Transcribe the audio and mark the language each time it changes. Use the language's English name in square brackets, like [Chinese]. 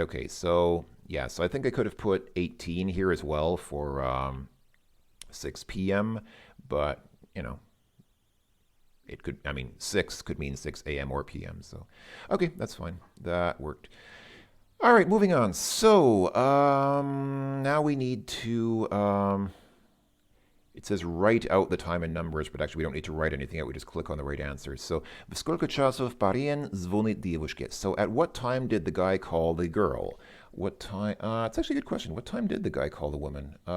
[English] Okay, so yeah, so I think I could have put 18 here as well for 6 p.m., but, it could, 6 could mean 6 a.m. or p.m., so, okay, that's fine. That worked. All right, moving on. So, now we need to, it says write out the time and numbers, but actually we don't need to write anything out. We just click on the right answers. [Russian] So, в сколько часов парень звонит девушке? [English] So, at what time did the guy call the girl? What time? It's actually a good question. What time did the guy call the woman?